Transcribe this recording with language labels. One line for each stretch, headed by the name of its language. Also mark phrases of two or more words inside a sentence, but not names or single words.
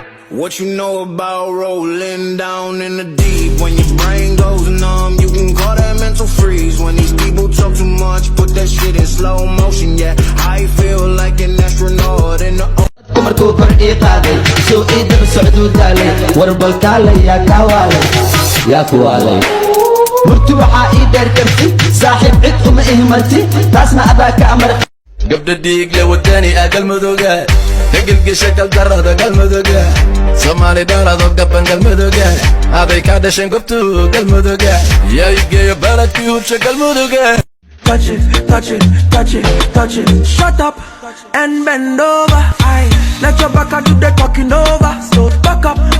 English: What you know about rolling down in the deep? When your brain goes numb, you can call that mental freeze. When these people talk too much, put that shit in slow motion. Yeah, I feel like an astronaut in the o-
Somali: Ku markuu kor ii qaaday, soo ii daba socduu daalay. War bal kaalay, yaa kaa waalay, yaa ku waalay. Murti waxaa ii dheer karti, saaxiib cid uma ii marti, taasna adaa ka amar. Gabdha dhiig leh wadani ah Galmudug. Ka gilgisha kal darada Galmudug. Soomaali dhalado gaban Galmudug. Aday ka dhasheen gobtu Galmudug. Yaa i geeyo baladkii hubsha Galmudug.
English: Touch it, touch it, touch it, touch it. Shut up and bend over. Aye. Let your back do the talking over. So back up.